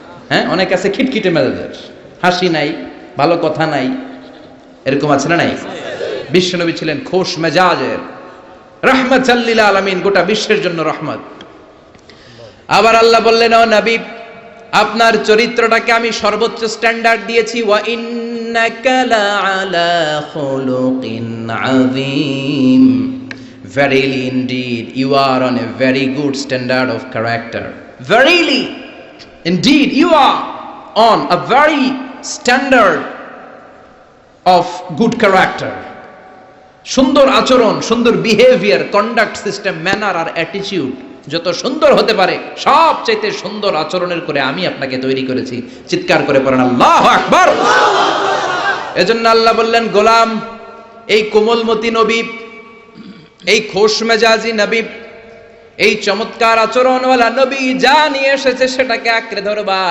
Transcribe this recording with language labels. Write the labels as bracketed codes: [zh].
[bn] হ্যাঁ, অনেক আছে খিটখিটে মেজাজের, হাসি নাই, ভালো কথা নাই, এরকম আছে না নাই? বিশ্বনবী ছিলেন খোশ মেজাজের, [ar] রাহমাতাল লিল আলামিন, [bn] গোটা বিশ্বের জন্য রহমত। আবার আল্লাহ বললেন ও নবী আপনার চরিত্রটাকে আমি সর্বোচ্চ স্ট্যান্ডার্ড দিয়েছি। [ar] ওয়া ইন্নাকা লাআলা খুলুকিন আযীম, [en] verily indeed you are on a very good standard of character. Verily indeed you are on a very standard of good character. [bn] সুন্দর আচরণ, সুন্দর বিহেভিয়ার, কন্ডাক্ট সিস্টেম, ম্যানার আর অ্যাটিটিউড যত সুন্দর হতে পারে সবচাইতে সুন্দর আচরণের করে আমি আপনাকে তৈরি করেছি। চিৎকার করে পড়েন আল্লাহু আকবার! এজন্য আল্লাহ বললেন গোলাম, এই কোমলমতি নবী, এই খোশ মেজাজি নবী, এই চমৎকার আচরণওয়ালা নবী যা নিয়ে এসেছে সেটাকে আঁকড়ে ধরবা।